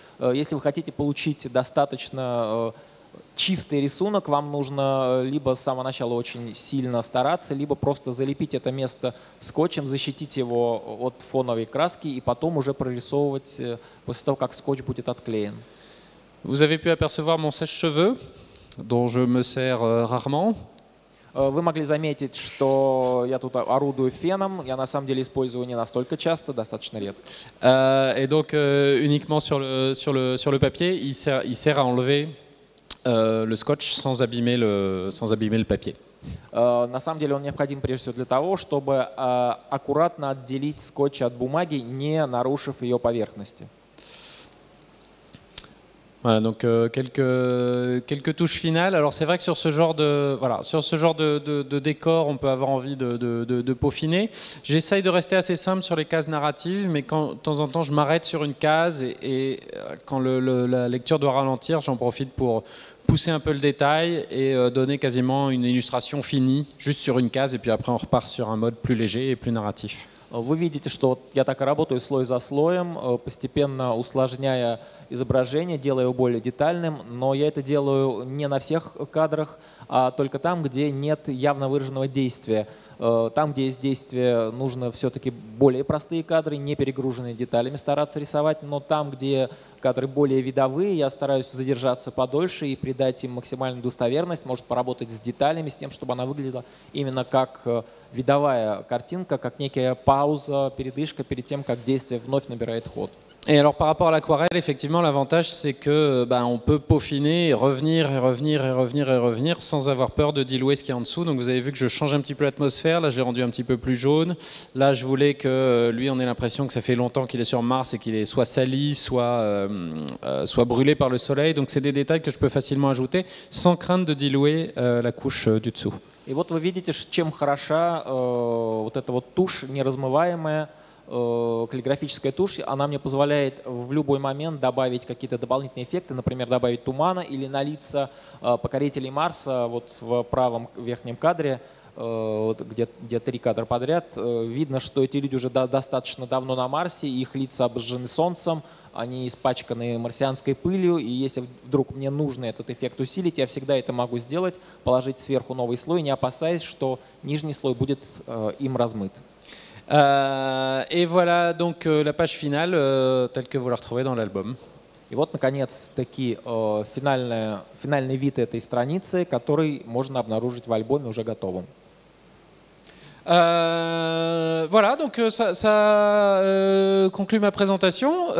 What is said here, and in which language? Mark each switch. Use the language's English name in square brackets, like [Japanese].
[Russian] Если вы хотите получить достаточно чистый рисунок, вам нужно либо с самого начала очень сильно стараться, либо просто залепить это место скотчем, защитить его от фоновой краски и потом уже прорисовывать после того, как скотч будет отклеен. [French] Vous avez pu apercevoir mon sèche-cheveux, dont je me sers rarement. [Russian] Вы могли заметить, что я тут орудую феном. Я на самом деле использую не настолько часто, достаточно редко. [French] Et donc uniquement sur le papier, il sert à enlever le scotch sans abîmer le papier. [Russian] На самом деле он необходим прежде всего для того, чтобы аккуратно отделить скотч от бумаги, не нарушив ее поверхности. [French] Voilà, donc quelques touches finales. Alors c'est vrai que sur ce genre de décor, on peut avoir envie de peaufiner. J'essaye de rester assez simple sur les cases narratives, mais de temps en temps, je m'arrête sur une case et quand la lecture doit ralentir, j'en profite pour pousser un peu le détail et donner quasiment une illustration finie, juste sur une case, et puis après on repart sur un mode plus léger et plus narratif. [Russian] Вы видите, что я так и работаю слой за слоем, постепенно усложняя изображение, делая его более детальным, но я это делаю не на всех кадрах, а только там, где нет явно выраженного действия. Там, где есть действие, нужно все-таки более простые кадры, не перегруженные деталями стараться рисовать, но там, где кадры более видовые, я стараюсь задержаться подольше и придать им максимальную достоверность, может поработать с деталями, с тем, чтобы она выглядела именно как видовая картинка, как некая пауза, передышка перед тем, как действие вновь набирает ход. [French] Et alors par rapport à l'aquarelle, effectivement, l'avantage c'est que on peut peaufiner et revenir et revenir et revenir et revenir sans avoir peur de diluer ce qui est en dessous. Donc vous avez vu que je change un petit peu l'atmosphère. Là, je l'ai rendu un petit peu plus jaune. Là, je voulais que lui, on ait l'impression que ça fait longtemps qu'il est sur Mars et qu'il est soit sali, soit brûlé par le soleil. Donc c'est des détails que je peux facilement ajouter sans crainte de diluer la couche du dessous. Et [Russian] вот вы видите, чем хороша вот эта вот тушь неразмываемая. Каллиграфическая тушь, она мне позволяет в любой момент добавить какие-то дополнительные эффекты, например, добавить тумана или на лица покорителей Марса, вот в правом верхнем кадре, где 3 кадра подряд, видно, что эти люди уже достаточно давно на Марсе, их лица обожжены солнцем, они испачканы марсианской пылью, и если вдруг мне нужно этот эффект усилить, я всегда это могу сделать, положить сверху новый слой, не опасаясь, что нижний слой будет им размыт. [French] Et voilà donc la page finale telle que vous la retrouvez dans l'album. [Russian] И вот, наконец, таки финальный вид этой страницы, который можно обнаружить в альбоме уже готовым. [French] Voilà, donc ça conclut ma présentation.